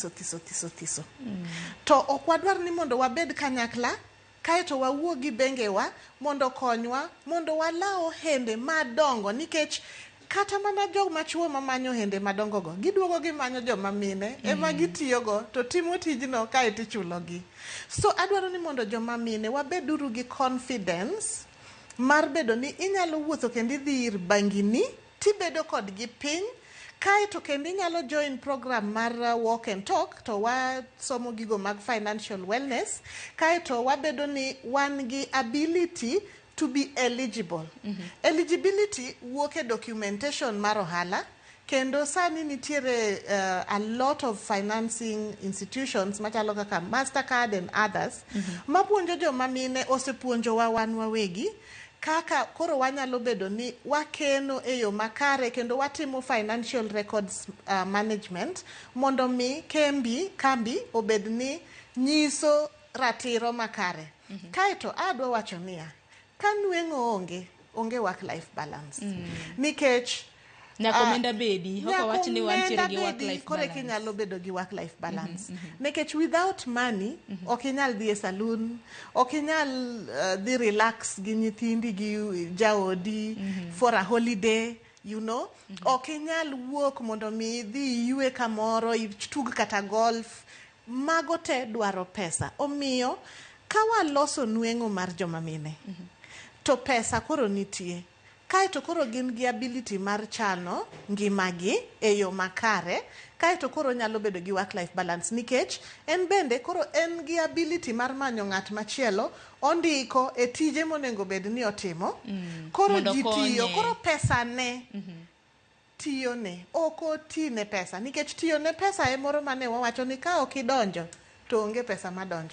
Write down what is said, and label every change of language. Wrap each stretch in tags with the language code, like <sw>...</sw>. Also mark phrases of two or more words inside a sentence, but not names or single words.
<luo>To ok wadwar ni mondo wabed kanyakla kaeto wawuo gi bengewa mondo konywa mondo walao hende madongo, nikech kata mana joma chuo mamanyo hende madongo go giduogo gimanyo joma mine ema gitiyogo to timo tijno kaeto ichulogi. So adwaro ni mondo joma mine wabeduru gi confidence mar bedo ni inyalo wuotho kendo idhi ir bangini tibedo kodgi piny kaeto kendo inyalo</luo> <en>join program</en> <luo>mar</luo> <en>walk and talk</en> <luo>to wasomo gigo mag</luo> <en>financial wellness</en> <luo>kaeto wabedo ni wan gi</luo> <en>ability to be eligible.</en> <luo>Eligibility wuok e documentation mar ohala kendo sani nitiere</luo> <en>a lot of financing institutions</en> <luo>machalo kaka Mastercard</luo> <en>and others</en> <luo>mapuonjo joma mine osepuonjowa wan wawegi kaka koro wanyalo bedo ni wakeno e yo makare kendo watimo</luo> <en>financial records management</en> <luo>mondo mi kambi obed ni nyiso ratiro makare. Kaeto adwa wacho niya, ka nweng'o onge</luo> <en>work life balance.</en> <luo>Nikech Nakomenda bedi, hoko wach ni wantiere gi</luo> <en>work life balance.</en> <luo>Kore kinyalo bedo gi</luo> <en>work life balance.</en> <luo>Nekech</luo> <en>without money,</en> <luo>okinyal dhi e saloon, okinyal dhi relax gi nyithindi gi jaodi</luo> <en>for a holiday, you know.</en> <luo>Okinyal wuok mondo mi dhi yue kamoro, itug kata golf. Mago te dwaro pesa. Omiyo, kawa loso nweng'o mar joma mine. To pesa koro nitie. Kaeto koro gin gi ability mar chano ngimagi e yo makare, kaeto koro nyalo bedo gi</luo> <en>work life balance</en> <luo>nikech en bende koro en gi ability mar manyo ng'at machielo ondiko e tije monengo bed ni otimo. Koro ji tiyo, koro pesa ne tiyo ne, oko ti ne pesa nikech tiyo ne pesa e moro mane wawacho ni ka ok idonjo to onge pesa madonjo.</luo>